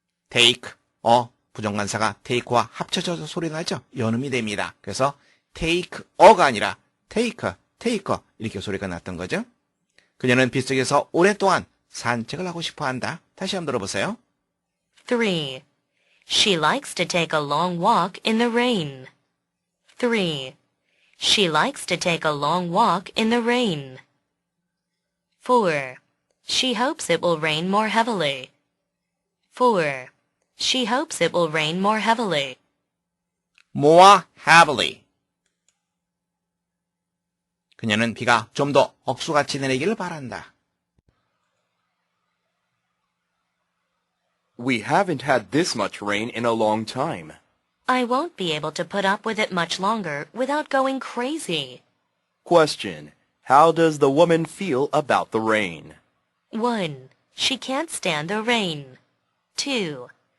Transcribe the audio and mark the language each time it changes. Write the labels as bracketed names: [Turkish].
[English] take a [Korean] 부정관사가 take와 합쳐져서 소리 나죠? 연음이 됩니다. 그래서 [English] take a [Korean] 가 아니라 take 이렇게 소리가 났던 거죠. 그녀는 빗속에서 오랫동안 산책을 하고 싶어 한다. 다시 한번 들어보세요. [English] 3. She likes to take a long walk in the rain. 3. She likes to take a long walk in the rain. 4. She hopes it will rain more heavily. 4. She hopes it will rain more heavily. more heavily. [Korean] 그녀는 비가 좀 더 억수같이 내리기를 바란다. [English] We haven't had this much rain in a long time. I won't be able to put up with it much longer without going crazy. Question. How does the woman feel about the rain? 1. She can't stand the rain. 2.